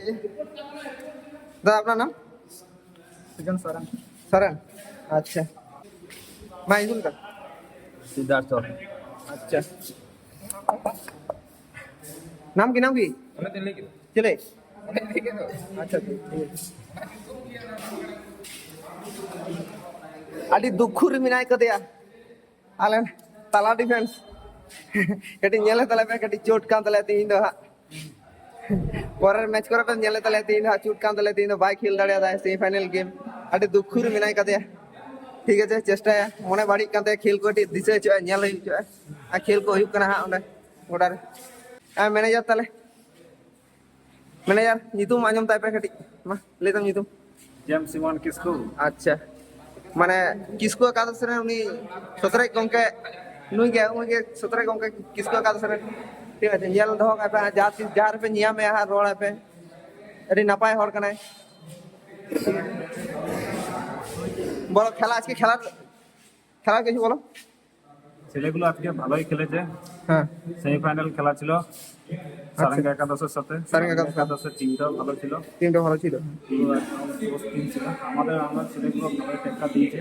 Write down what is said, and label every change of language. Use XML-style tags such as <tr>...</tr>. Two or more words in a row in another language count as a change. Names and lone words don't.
<bn>দাদা আপনার নাম? সরেন। সরেন, আচ্ছা। ভাই শুনকা সিদ্ধার্থ। আচ্ছা, নাম কি নাম কি? চলে আচ্ছা ঠিক আছে।</bn> <sat>ᱟᱹᱰᱤ ᱫᱩᱠᱷᱩ ᱨᱮ ᱢᱮᱱᱟᱭ ᱠᱟᱫᱮᱭᱟ ᱟᱞᱮ ᱛᱟᱞᱟ ᱰᱤᱯᱷᱮᱱᱥ ᱠᱟᱹᱴᱤᱡ ᱧᱮᱞ ᱛᱟᱞᱮ ᱯᱮ, ᱠᱟᱹᱴᱤᱡ ᱪᱳᱴ ᱠᱟᱱ ᱛᱟᱞᱮᱭᱟ ᱛᱮᱦᱮᱧ ᱫᱚ ᱦᱟᱸᱜ, ᱯᱚᱨᱮর</sat> <bn>ম্যাচ করে</bn> <sat>পে ᱧᱮᱞ ᱛᱟᱞᱮᱭᱟ ᱛᱮᱦᱮᱧ ᱫᱚ ᱦᱟᱸᱜ ᱪᱳᱴ ᱠᱟᱱ ᱛᱟᱞᱮᱭᱟ, ᱛᱮᱦᱮᱧ ᱫᱚ ᱵᱟᱭ ᱠᱷᱮᱞ ᱫᱟᱲᱮᱭᱟᱫᱟ</sat> <en>semi final</en> <sat>ᱜᱮᱢ। ᱟᱹᱰᱤ ᱫᱩᱠᱷᱩ ᱨᱮ ᱢᱮᱱᱟᱭ ᱠᱟᱫᱮᱭᱟ,</sat> <bn>ঠিক আছে,</bn> <sat>ᱪᱮᱥᱴᱟᱭᱟ ᱢᱚᱱᱮ ᱵᱟᱹᱲᱤᱡ ᱠᱟᱱ ᱛᱟᱭᱟ, ᱠᱷᱮᱞ ᱠᱚ ᱠᱟᱹᱴᱤᱡ ᱫᱤᱥᱟᱹ ᱦᱚᱪᱚᱜᱼᱟ, ᱧᱮᱞ ᱦᱚᱪᱚᱜᱼᱟ, ᱟᱨ ᱠᱷᱮᱞ ᱠᱚ ᱦᱩᱭᱩᱜ ᱠᱟᱱᱟ ᱦᱟᱸᱜ ᱚᱸᱰᱮ ᱜᱚᱰᱟ ᱨᱮ। ᱢᱮᱱᱮᱡᱟᱨ ᱛᱟᱞᱮ, ᱢᱮᱱᱮᱡᱟর ᱧᱩᱛᱩᱢ ᱟᱸᱡᱚᱢ ᱛᱟᱭ ᱯᱮ ᱠᱟᱹᱴᱤᱡ, ᱢᱟ ᱞᱟᱹᱭ ᱛᱟᱢ ᱧᱩᱛᱩᱢ। জেমস সিমন কিসকু।</sat> <bn>আচ্ছা, মানে</bn> <sat>কিসকু একাদশ ᱨᱮᱱ উনি ᱥᱚᱛᱨᱮᱡ ᱜᱚᱝᱠᱮ ᱱᱩᱭ ᱜᱮ ᱥᱚᱛᱨᱮᱡ ᱜᱚᱝᱠᱮ কিসকু একাদশ ᱨᱮᱱ,</sat> <bn>ঠিক আছে।</bn> <sat>ᱧᱮᱞ ᱫᱚᱦᱚ ᱠᱟᱭ ᱯᱮ, ᱡᱟᱦᱟᱸ ᱛᱤᱥ ᱡᱟᱦᱟᱸ ᱨᱮᱯᱮ ᱧᱟᱢᱮᱭᱟ ᱦᱟᱸᱜ ᱨᱚᱲ ᱟᱯᱮ, ᱟᱹᱰᱤ ᱱᱟᱯᱟᱭ ᱦᱚᱲ ᱠᱟᱱᱟᱭ।</sat> <bn>বলো খেলা, আজকে খেলার কিছু বলো। ছেলেগুলো আজকে ভালোই খেলেছে। হ্যাঁ সেমিফাইনাল খেলা ছিল সারেঙ্গা একাদশের সাথে। সারেঙ্গা একাদশ। একাদশের টিমটাও ভালো ছিল, টিমটা ভালো ছিল। পুরো একদম জোশ টিম ছিল। আমরা ছেলেগুলো ভালোই টেক্কা দিয়েছে।</bn>